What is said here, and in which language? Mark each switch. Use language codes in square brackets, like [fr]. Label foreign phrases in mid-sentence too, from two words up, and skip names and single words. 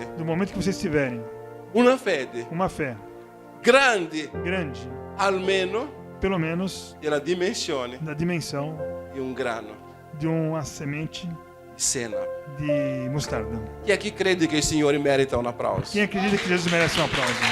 [pt] Do momento que vocês tiverem [it] una fede [pt] uma fé [it] grande, [pt] grande, [it] almeno [pt] pelo menos [it] della dimensione [pt] da dimensão [it] di un grano [pt] de uma semente [it] di senna. [pt] de mostarda. [it] Chi è che crede che il Signore merita un applauso? [pt] Quem acredita que Jesus merece um aplauso?